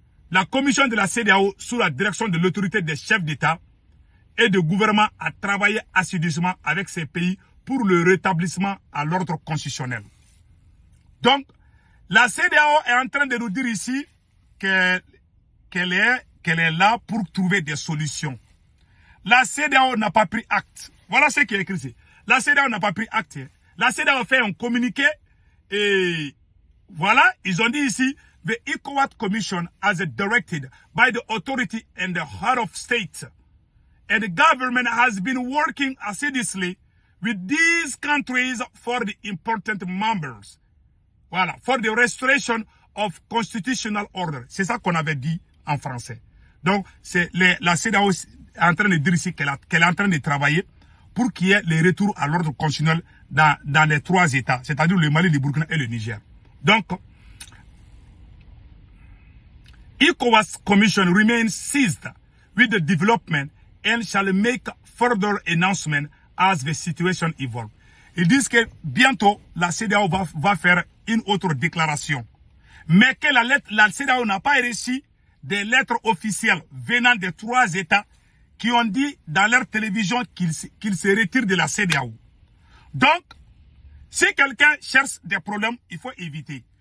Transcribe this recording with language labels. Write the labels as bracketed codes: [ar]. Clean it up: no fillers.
[fr] La commission de la CEDEAO, sous la direction de l'autorité des chefs d'État et de gouvernement, a travaillé assidûment avec ces pays pour le rétablissement à l'ordre constitutionnel. Donc, la CEDEAO est en train de nous dire ici qu'elle est là pour trouver des solutions. La CEDEAO n'a pas pris acte. Voilà ce qui est écrit ici. La CEDEAO n'a pas pris acte. La CEDEAO fait un communiqué et voilà, ils ont dit ici, [en] the ECOWAS Commission as directed by the authority and the head of state and the government has been working assiduously with these countries for the important members. [fr] Voilà, [en] for the restoration of constitutional order. [fr] C'est ça qu'on avait dit en français. Donc, la CEDEAO est en train de dire ici qu'elle est en train de travailler pour qu'il y ait le retour à l'ordre constitutionnel dans les 3 États, c'est-à-dire le Mali, le Burkina et le Niger. Donc, [en] ECOWAS Commission remains seized with the development and shall make further announcements as the situation evolves. [fr] Ils disent que bientôt, la CEDEAO va faire une autre déclaration. Mais que la CEDEAO n'a pas reçu des lettres officielles venant des 3 États qui ont dit dans leur télévision qu'ils se retirent de la CEDEAO. Donc, si quelqu'un cherche des problèmes, il faut éviter.